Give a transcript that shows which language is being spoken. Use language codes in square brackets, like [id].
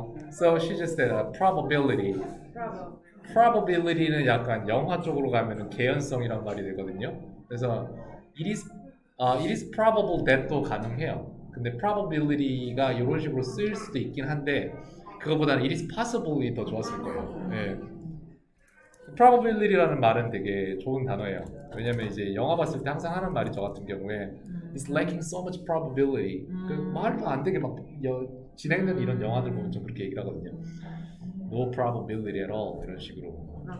[en] So she just said probability. [ko] probability는 약간 영화 쪽으로 가면은 개연성이란 말이 되거든요. 그래서 [en] it is probable that [ko] 도 가능해요. 근데 probability가 이런 식으로 쓰일 수도 있긴 한데 그거보다는 [en] it is possible [ko] 이 더 좋았을 거예요. 네. probability라는 말은 되게 좋은 단어예요. 왜냐면 이제 영화 봤을 때 항상 하는 말이 저 같은 경우에 [en] it's lacking so much probability. [ko] 그 말도 안 되게 막 진행되는 이런 영화들 보면 좀 그렇게 얘기를 하거든요. [en] No probability at all 이런 식으로.